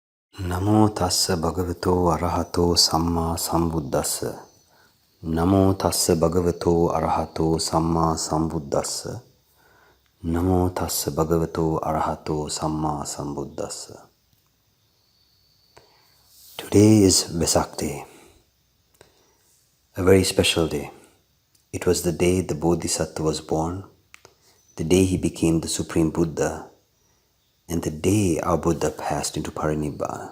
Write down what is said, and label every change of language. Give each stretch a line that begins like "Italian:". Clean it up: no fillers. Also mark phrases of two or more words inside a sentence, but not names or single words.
Pali: Namo tassa bhagavato arahato samma sambuddhassa. Namo tassa bhagavato arahato samma sambuddhassa. Namo tassa bhagavato arahato samma sambuddhassa.
English: Today is Vesak Day, a very special day. It was the day the Bodhisattva was born, the day he became the Supreme Buddha, and the day our Buddha passed into Nibbāna.